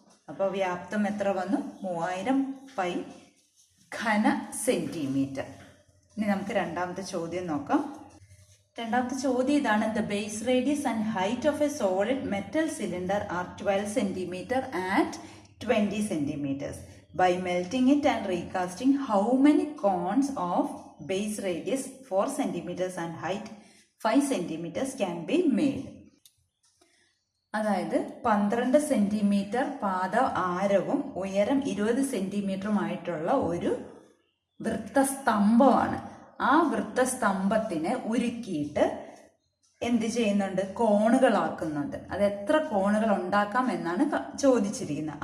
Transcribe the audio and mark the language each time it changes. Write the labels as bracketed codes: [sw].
[ml] അപ്പോൾ വ്യാപ്തം എത്ര വന്നു? 3000 പൈ ഘന സെന്റിമീറ്റർ. ഇനി നമുക്ക് രണ്ടാമത്തെ ചോദ്യം നോക്കാം. രണ്ടാമത്തെ ചോദ്യം ഇതാണ്. [en] The base radius and height of a solid metal cylinder are 12 centimetre and 20 centimeters. By melting it and recasting, how many cones of base radius 4 centimeters and height 5 centimeters can be made? [ml] അതായത് 12 centimetre പാദ ആരവും ഉയരം 20 സെന്റിമീറ്ററുമായിട്ടുള്ള ഒരു വൃത്തസ്തംഭമാണ്. ആ വൃത്തസ്തംഭത്തിനെ ഉരുക്കിയിട്ട് എന്ത് ചെയ്യുന്നുണ്ട്? കോണുകളാക്കുന്നുണ്ട്. അത് എത്ര കോണുകൾ ഉണ്ടാക്കാം എന്നാണ് ചോദിച്ചിരിക്കുന്നത്.